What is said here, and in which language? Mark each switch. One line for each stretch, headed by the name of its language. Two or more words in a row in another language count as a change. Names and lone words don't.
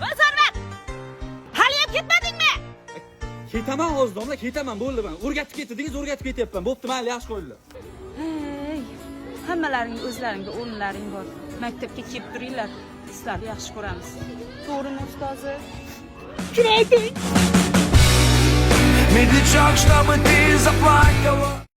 Uzbek: Zarbat! Hali ham ketmadingmi? Ketaman hozir, domla, ketaman, bo'ldi men. O'rgatib ketdingiz, o'rgatib ketyapman. Bo'pti, mayli, yaxshi qo'yinglar. Hammalaring o'zlaringga o'rinlaring bor. Maktabga kelib turinglar. Sizlarni yaxshi ko'ramiz. To'g'rimi, ustozi? Shuni ayting. Made the chalk stop with tears of like